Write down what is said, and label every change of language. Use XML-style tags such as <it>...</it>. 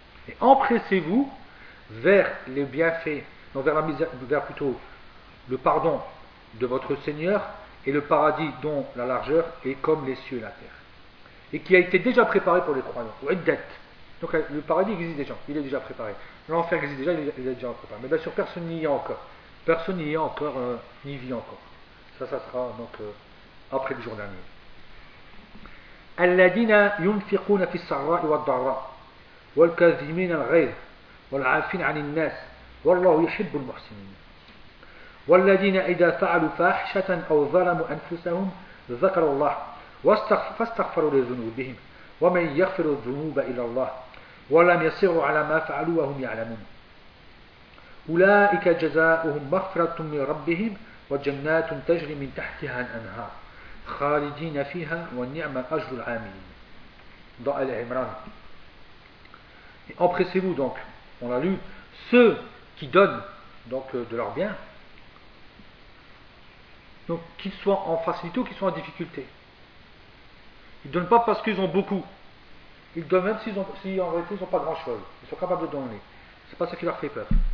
<fr>Et empressez-vous vers les bienfaits, donc vers la misère, vers plutôt le pardon de votre Seigneur et le paradis dont la largeur est comme les cieux et la terre. Et qui a été déjà préparé pour les croyants. Uddat. Donc le paradis existe déjà, il est déjà préparé. L'enfer existe déjà, il est déjà préparé. Mais bien sûr, personne n'y est encore. Personne n'y est encore, n'y vit encore. Ça sera donc après le jour dernier.</fr> <ar>الذين ينفقون في السراء والضراء والكاظمين الغيظ والعافين عن الناس والله يحب المحسنين والذين إذا فعلوا فاحشة أو ظلموا أنفسهم ذكروا الله فاستغفروا لذنوبهم ومن يغفر الذنوب إلى الله ولم يصروا على ما فعلوا وهم يعلمون أولئك جزاؤهم مغفرة من ربهم وجنات تجري من تحتها الأنهار خالدين فيها والنعم أجر العاملين ضاء العمران.</ar> <fr>Et empressez-vous donc, on l'a lu, ceux qui donnent donc de leurs biens, donc qu'ils soient en facilité ou qu'ils soient en difficulté. Ils ne donnent pas parce qu'ils ont beaucoup. Ils donnent même si en réalité ils n'ont pas grand-chose. Ils sont capables de donner. Ce n'est pas ce qui leur fait peur.</fr>